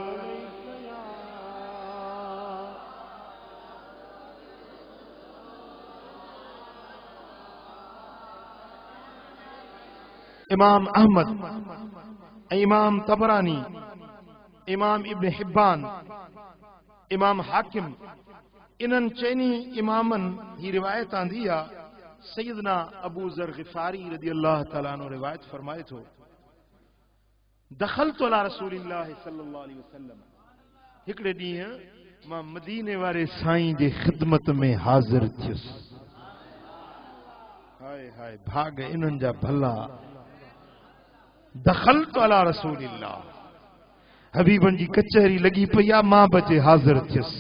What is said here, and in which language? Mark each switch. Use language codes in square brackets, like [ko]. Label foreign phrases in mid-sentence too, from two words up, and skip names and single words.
[sd] इमाम अहमद, इमाम तबरानी, इमाम इब्न हिब्बान, इमाम हाकिम, इन्हनि चइनी इमामनि ही रिवायत आंदी आहे। सैयदना अबू ज़र ग़िफ़ारी [ar] رضي الله تعالى عنه [sd] रिवायत फरमाए थो, [ar] دخلت على رسول الله صلى الله عليه وسلم, [sd] हिकिड़े ॾींहुं मां मदीने वारे साईं जे ख़िदमत में हाज़िर थियुसि। हाय हाय भाग इन्हनि जा भला। [ar] دخلت على رسول الله, [sd] हबीबन जी कचहरी लगी पई आहे, मां बचे हाज़िर थियुसि।